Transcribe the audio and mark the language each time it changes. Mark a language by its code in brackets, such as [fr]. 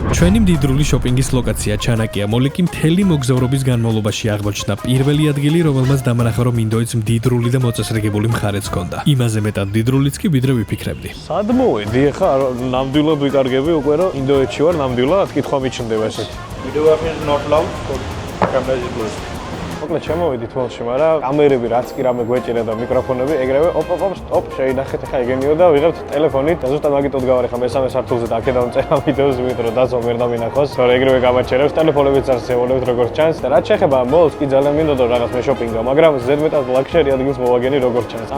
[ka] ჩვენი მდიდრული შოპინგის ლოკაცია ჩანაკია მოლი კი მთელი მოგზაურობის განმავლობაში აღმოჩნდა პირველი ადგილი, რომელმაც დამანახა, რომ ინდოეთს მდიდრული და მოწესრიგებული მხარეც ჰქონდა. იმაზე მეტად მდიდრულიც კი ვიდრე ვიფიქრებდი. სად მოვედი ახლა ნამდვილად ვიკარგები უკვე რომ ინდოეთში ვარ ნამდვილად კითხვა მიჩნდება ესეთი. [en] Video is not loud, so camera is closed. [ka] მოკლედ შემოვედით მოლში, მაგრამ კამერები რაც კი რამე გვეჭირა და მიკროფონები ეგრევე ოპ შეინახეთ ახლა ეგენიო და ვიღებთ ტელეფონით და ზუსტად მაგიტოდ გავარ ახლა მესამე სართულზე და აქედან ვწერა ვიდეოს, იმიტომ რომ დაცვა ვერ დამინახოს, რომ ეგრევე გამაჩერებს ტელეფონებიც არ შევოლევთ როგორც ჩანს და რაც შეეხება მოლს კი ძალიან მინდოდა რაღაც მე შოპინგა, მაგრამ ზედმეტად ლაქშერი ადგილს მოვაგენი როგორც ჩანს.